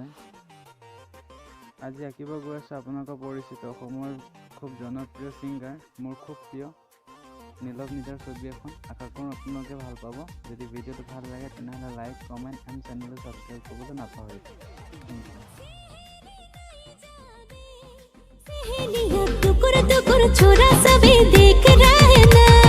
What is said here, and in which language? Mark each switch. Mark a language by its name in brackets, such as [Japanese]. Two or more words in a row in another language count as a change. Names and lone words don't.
[Assamese] আজি আঁকিব গৈ আছো আপোনালোকৰ পৰিচিত অসমৰ খুব জনপ্ৰিয় সিঙ্গাৰ, মোৰ খুব প্ৰিয় নীলৱ নিজাৰ ছবি এখন। আশা কৰোঁ আপোনালোকে ভাল পাব। যদি ভিডিঅ'টো ভাল লাগে তেনেহ'লে [English] like, comment and [Assamese] চেনেলটো ছাবস্ক্ৰাইব কৰিবলৈ নাপাহৰিব। [Hindi] टुकुर टुकुर छोरा सभी देख रहा है ना।